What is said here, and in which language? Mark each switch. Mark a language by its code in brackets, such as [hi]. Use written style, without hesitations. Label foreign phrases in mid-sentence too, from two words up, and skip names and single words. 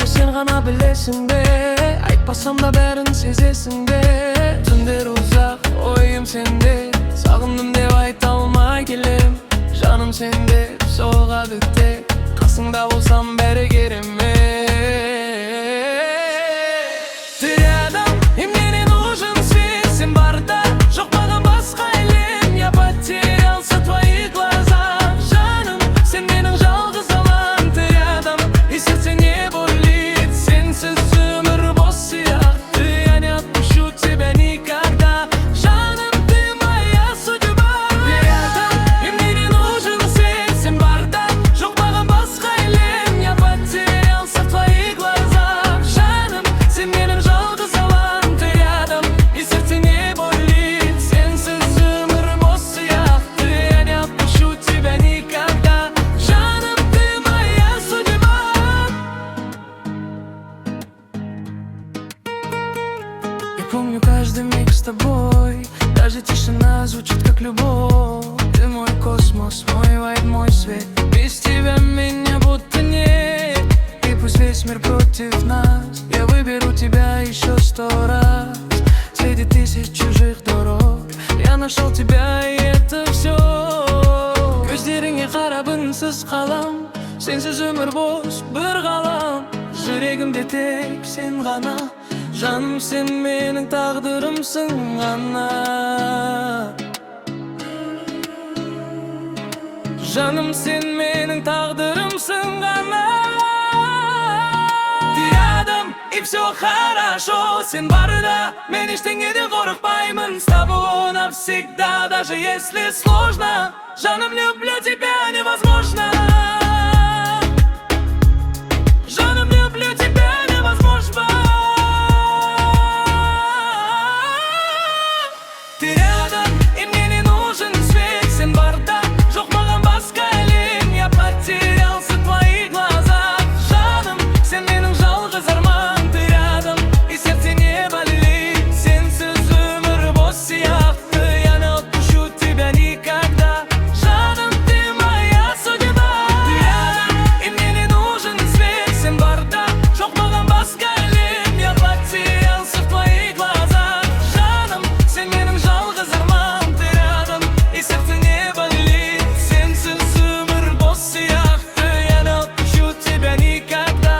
[kk] gana bilesin be. Айтпасам да бәрін сезесің бе. Түндер ұзақ ойым сенде, сағындым деп айта алмай келем. Жаным сенде соғады тек, қасыңда болсам бәрі керемет. [ru] Ты рядом, и мне не нужен свет. [kk] Сен барда, жоқ маған басқа әлем. [ru] Я потерялся в твоих глазах. [kk] Жаным, сен менің жалғыз алаң. [ru] Ты рядом, и сердце не болит. [kk] Сенсіз өмір бос сияқты. [ru] Я не отпущу тебя никогда. Жаным, ты моя судьба. Ты рядом, и мне не нужен свет. [kk] Сен барда, жоқ маған басқа әлем. [ru] Я потерялся в твоих глазах. [kk] Жаным, сен менің жалғыз алаң. [ru] Ты рядом, и сердце не болит. [kk] Сенсіз өмір бос сияқты. [ru] Я не отпущу тебя никогда. Жаным, ты моя судьба. Я помню каждый миг с тобой. Даже тишина звучит как любовь. Ты мой космос, мой вайб, мой свет. Без тебя меня будто нет. И пусть весь мир против нас, я выберу тебя еще 100 раз. Среди тысяч чужих дорог я нашел тебя, и это все. [kk] Көздеріңе қарап үнсіз қалам. Сенсіз өмір бос бір ғалам. Жүрегімде тек сен ғана. Жаным, сен менің тағдырымсың ғана. Жаным, сен менің тағдырымсың ғана. [ru] Ты рядом, и все хорошо. [kk] Сен барда, мен ештеңеден қорықпаймын. [ru] С тобой навсегда, даже если сложно. Жаным, люблю тебя невозможно. Жаным, люблю тебя невозможно. Ты рядом, и мне не нужен свет. [kk] Сен барда, жоқ маған басқа әлем. [ru] Я потерялся в твоих глазах. [kk] Жаным, сен менің жалғыз арман. [ru] Ты рядом, и сердце не болит. [kk] Сенсіз өмір бос сияқты. [ru] Я не отпущу тебя никогда. Жаным, ты моя судьба. Ты рядом, и мне не нужен свет. [kk] Сен барда, жоқ маған басқа әлем. [ru] Я потерялся в твоих глазах. [kk] Жаным, сен менің жалғыз арман. [ru] Ты рядом, и сердце не болит. [kk] Сенсіз өмір бос сияқты. [ru] Я не отпущу тебя никогда.